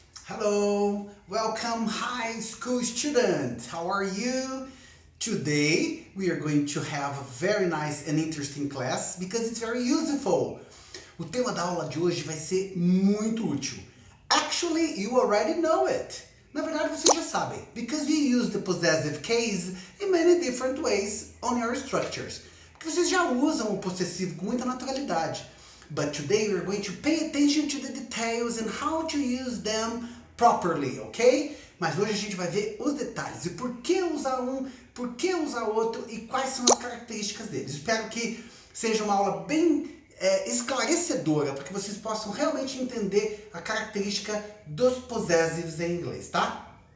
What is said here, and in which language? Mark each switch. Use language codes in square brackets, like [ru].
[en] Hello, welcome high school student. How are you? Today we are going to have a very nice and interesting class because it's very useful. [pt] O tema da aula de hoje vai ser muito útil. [en] Actually, you already know it. [pt] Na verdade, vocês já sabem, [en] because we use the possessive case in many different ways on your structures. [pt] Porque vocês já usam o possessivo com muita naturalidade. [en] But today we're going to pay attention to the details and how to use them properly, ok? [pt] Mas hoje a gente vai ver os detalhes e por que usar um, por que usar outro e quais são as características deles. Espero que seja uma aula bem esclarecedora, para que vocês possam realmente entender a característica dos possessives em inglês, tá?